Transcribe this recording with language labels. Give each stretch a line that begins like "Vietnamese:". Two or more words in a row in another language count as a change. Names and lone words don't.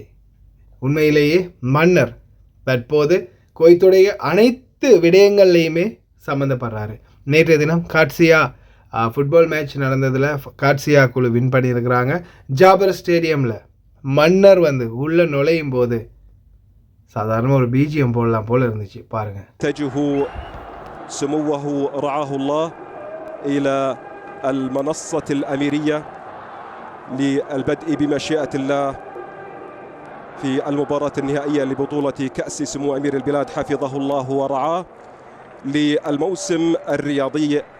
Tamil: உண்மையிலேயே மன்னர் தற்போது குவைத்துடைய அனைத்து விடயங்கள்லையுமே சம்மந்தப்படுறாரு. நேற்றைய தினம் காட்சியா
English: football match
Tamil: நடந்ததில் காட்சியா குழு வின் பண்ணியிருக்கிறாங்க. ஜாபர் ஸ்டேடியமில் மன்னர் உள்ளே நுழையும் போது சாதாரண ஒரு பிஜிஎம் போடலாம் போல இருந்துச்சு. பாருங்க.
Arabic: المنصة الأميرية للبدء بمشيئة الله في المباراة النهائية لبطولة كأس سمو أمير البلاد حفظه الله ورعاه للموسم الرياضي